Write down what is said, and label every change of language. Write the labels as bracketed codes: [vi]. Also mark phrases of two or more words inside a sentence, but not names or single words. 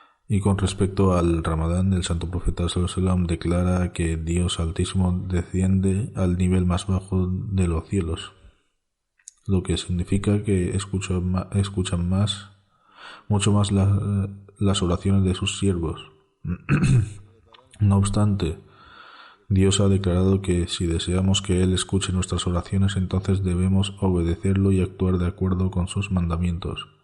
[es] Y con respecto al Ramadán, el santo profeta [ar] صلى الله عليه وسلم [es] declara que Dios Altísimo desciende al nivel más bajo de los cielos, lo que significa que escuchan mucho más las oraciones de sus siervos. No obstante, Dios ha declarado que si deseamos que Él escuche nuestras oraciones, entonces debemos obedecerlo y actuar de acuerdo con sus mandamientos.